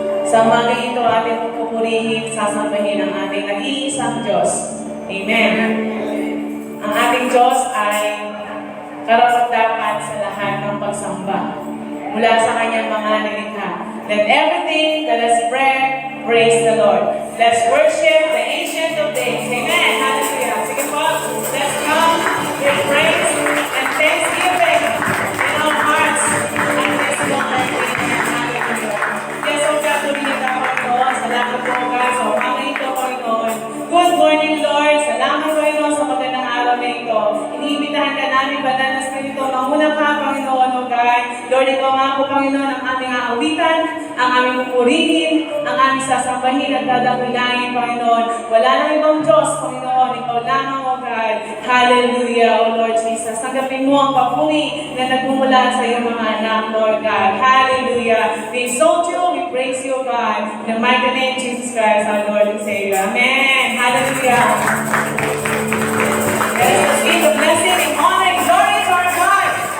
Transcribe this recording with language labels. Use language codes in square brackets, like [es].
[tl] Sa umaga ito, ating pupurihin, sasambahin ang ating nag-iisang Diyos. Amen. Ang ating Diyos ay karapat-dapat sa lahat ng pagsamba mula sa kanyang mga nilikha. [en] Let everything that has breath praise the Lord. Let's worship the Ancient of Days. Amen. Hallelujah. Sige po, let's come with praise and thanksgiving in our hearts. And let's go and hallelujah. [tl] Yes, O God, tumingin ako ito. Salamat po, God, sa umaga ito, Panginoon. [en] Good morning, Lord. [tl] Salamat, Panginoon, sa magandang araw na ito. Iniimbitahan ka namin, Banal na Espiritu, manguna ka, Panginoon, O God. Lord, ikaw nga po, Panginoon, ang aming aawitan, ang aming pupurihin, ang aming sasambahin at dadakilain, Panginoon. Wala nang ibang Diyos, Panginoon. Ikaw lamang, O God. Hallelujah, O Lord Jesus. Tanggapin mo ang papuri na nagmumula sa iyong mga anak, Lord God. Hallelujah. [en] We exalt you, we praise you, God. In the mighty name of Jesus Christ, our Lord and Savior. Amen. Hallelujah. Let us give the blessing and honor and glory to our God.